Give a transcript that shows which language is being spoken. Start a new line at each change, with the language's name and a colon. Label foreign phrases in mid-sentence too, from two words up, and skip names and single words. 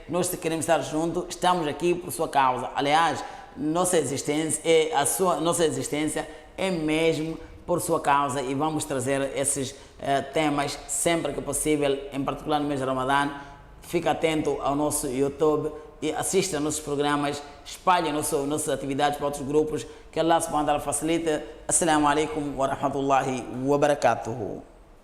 Portuguese: Nós queremos estar juntos. Estamos aqui por sua causa. Aliás, nossa existência é mesmo por sua causa e vamos trazer esses temas sempre que possível, em particular no mês de Ramadã. Fica atento ao nosso YouTube e assista nossos programas, espalhe nossas atividades para outros grupos, que
Arabic: الله سبحانه وتعالى
Portuguese: facilita.
Arabic: السلام عليكم ورحمة الله وبركاته.